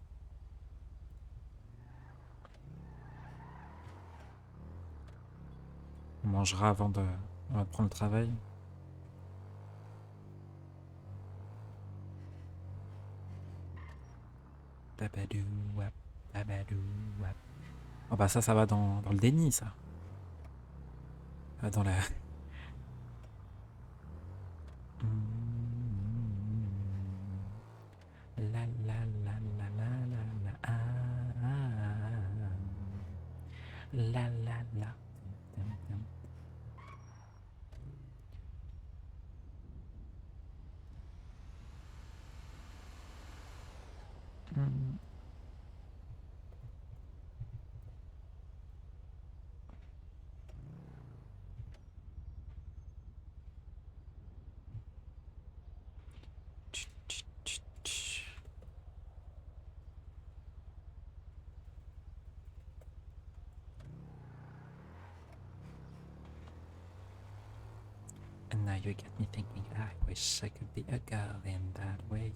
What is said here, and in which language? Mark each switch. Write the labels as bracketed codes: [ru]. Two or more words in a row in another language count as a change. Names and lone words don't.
[fr] On mangera avant de prendre le travail. Babadou, wap, babadou, wap. Oh bah ça va dans le déni, ça. Ça va dans la... La la la la la la la. Ah. La la la. Dum, dum. Hmm. Tch, tch, tch, tch. [en] And now you get me thinking, I wish I could be a girl in that way.